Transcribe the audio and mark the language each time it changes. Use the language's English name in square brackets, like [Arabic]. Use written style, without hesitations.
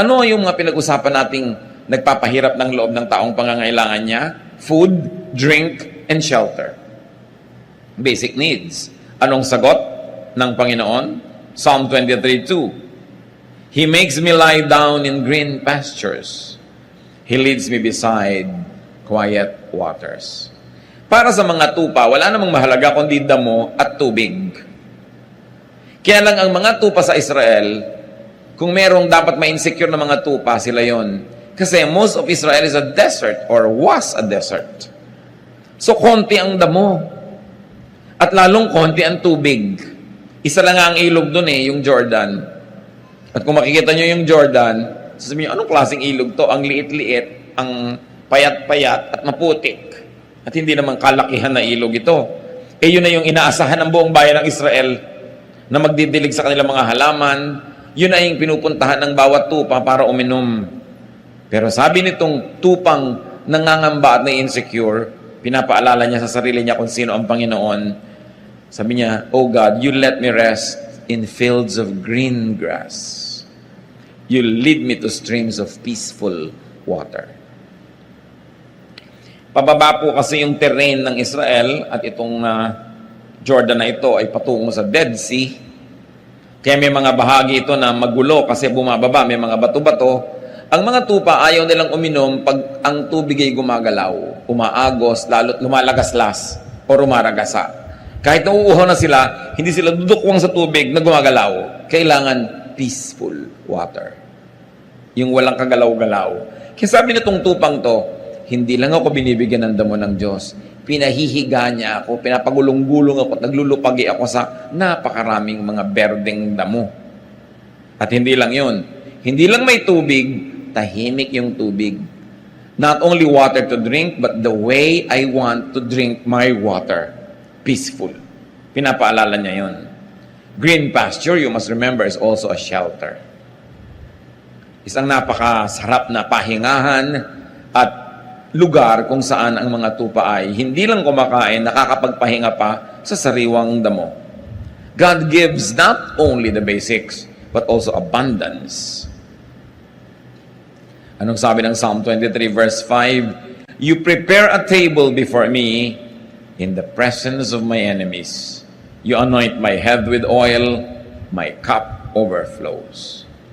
[Filipino] Ano yung mga pinag-usapan nating nagpapahirap ng loob ng taong pangangailangan niya? [English] Food, drink, and shelter. Basic needs. [Filipino] Anong sagot ng Panginoon? [English] Psalm 23:2. He makes me lie down in green pastures. He leads me beside quiet waters. [Filipino] Para sa mga tupa, wala namang mahalaga kundi damo at tubig. Kaya lang ang mga tupa sa Israel, kung merong dapat ma-insecure na mga tupa, sila yon. [English] Kasi most of Israel is a desert or was a desert. [Filipino] So konti ang damo at lalong konti ang tubig. Isa lang ang ilog doon yung Jordan. At kung makikita nyo yung Jordan, sasabihin nyo, anong klaseng ilog to? Ang liit-liit, ang payat-payat at maputik. At hindi naman kalakihan na ilog ito. Yun na yung inaasahan ng buong bayan ng Israel na magdidilig sa kanilang mga halaman. Yun na yung pinupuntahan ng bawat tupa para uminom. Pero sabi nitong tupang nangangamba at na-insecure, pinapaalala niya sa sarili niya kung sino ang Panginoon. Sabi niya, [English] "Oh God, you let me rest in fields of green grass. You lead me to streams of peaceful water." [Filipino] Pababa po kasi yung terrain ng Israel at itong Jordan na ito ay patungo sa Dead Sea. Kaya may mga bahagi ito na magulo kasi bumababa, may mga bato-bato. Ang mga tupa ayaw nilang uminom pag ang tubig ay gumagalaw, umaagos, lalo't lumalagaslas o rumaragasa. Kahit nauuhaw na sila, hindi sila dudukwang sa tubig na gumagalaw. Kailangan peaceful water. Yung walang kagalaw-galaw. Kaya sabi nitong tupang to, hindi lang ako binibigyan ng damo ng Diyos. Pinahihiga niya ako, pinapagulong-gulong ako, naglulupagi ako sa napakaraming mga berdeng damo. At hindi lang yun. Hindi lang may tubig, tahimik yung tubig. [English] Not only water to drink, but the way I want to drink my water. Peaceful. [Filipino] Pinapaalala niya yun. [English] Green pasture, you must remember, is also a shelter. [Filipino] Isang napakasarap na pahingahan at lugar kung saan ang mga tupa ay hindi lang kumakain, nakakapagpahinga pa sa sariwang damo. [English] God gives not only the basics, but also abundance. [Filipino] Anong sabi ng [English] Psalm 23 verse 5? You prepare a table before me in the presence of my enemies. You anoint my head with oil, my cup overflows.